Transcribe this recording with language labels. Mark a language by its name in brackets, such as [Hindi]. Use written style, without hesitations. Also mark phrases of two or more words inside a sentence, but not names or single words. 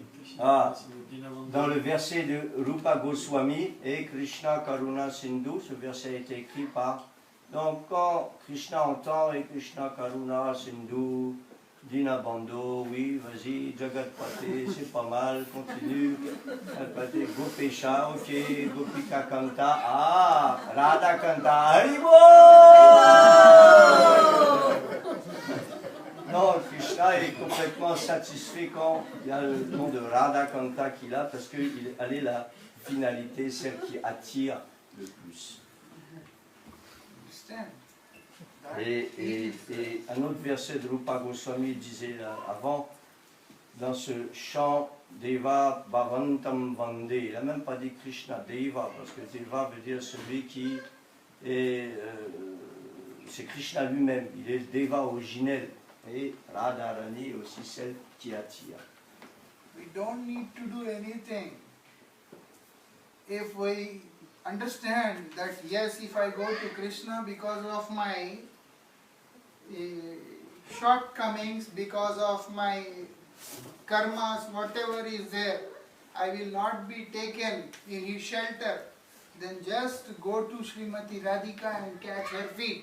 [French] Ah, dans le verset de Rupa Goswami et [Sanskrit] कृष्ण करुणासिन्धु, [French] ce verset a été écrit par. Donc quand Krishna entend et [Sanskrit] कृष्ण करुणासिन्धु दीनबन्धो, [French] oui, vas-y, Jagatpate, c'est pas mal, continue. Jagatpate, Gopesha, ok, Gopika Kanta, ah, Radha Kanta, Haribo! Non, Krishna est complètement satisfait quand il y a le nom de Radha Kanta qu'il a, parce qu'elle est la finalité, celle qui attire le plus. Et un autre verset de Rupa Goswami disait là, avant, dans ce chant Deva Bhavantam Vande, il n'a même pas dit Krishna, Deva, parce que Deva veut dire celui qui est. C'est Krishna lui-même, il est le Deva originel. Et Radharani est aussi celle qui attire. [English] We don't need to do anything. If we understand that yes, if I go to Krishna because of my shortcomings, because of my karmas, whatever is there, I will not be taken in his shelter, then just go to Srimati Radhika and catch her feet.